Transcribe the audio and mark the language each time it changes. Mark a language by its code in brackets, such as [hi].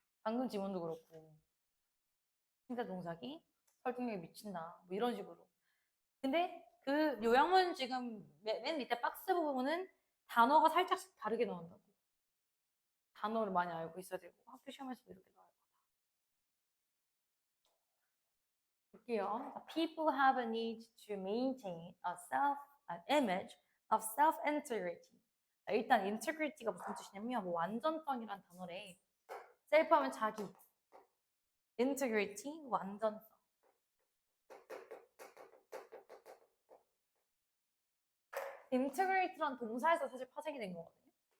[ko] 방금 지문도 그렇고 신체 동작이 설득력에 미친다 뭐 이런 식으로 근데 그 요약문 지금 맨 밑에 박스 부분은 단어가 살짝씩 다르게 나온다고 단어를 많이 알고 있어야 되고 학교 시험에서도 이렇게 나올 거다 볼게요. [en] People have a need to maintain an image of self-integrity. [ko] 일단 integrity가 무슨 뜻이냐면 뭐 완전성이란 단어래. self 하면 자기, integrity 완전성. integrate란 동사에서 사실 파생이 된 거거든요.